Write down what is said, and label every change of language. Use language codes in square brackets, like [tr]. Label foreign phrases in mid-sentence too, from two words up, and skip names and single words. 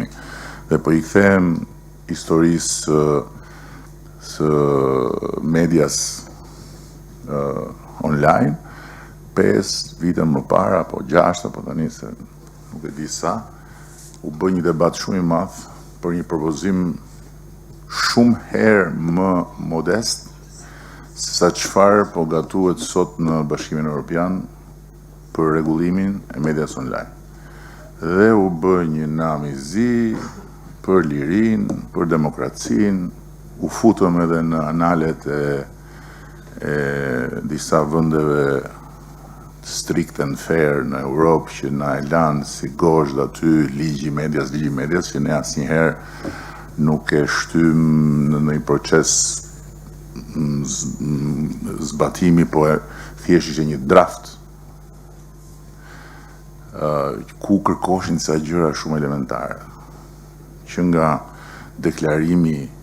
[sq] Dhe po i kthehem historisë së medias online, 5 vite më parë, apo 6, apo tani se nuk e di sa, u bë një debat shumë i madh për një propozim shumë herë më modest se sa çfarë po gatuhet sot në Bashkimin Evropian për rregullimin e medias online. Dhe u bë një nam i zi për lirinë, për demokracinë, u futëm edhe në analet e disa vendeve [en] strict and fair [sq] në Europë që na e lanë si gozhd aty ligji medias që ne asnjëherë nuk e shtym në një proces zbatimi, po thjesht ishte një draft ku kërkoshin disa gjëra shumë elementare, që nga deklarimi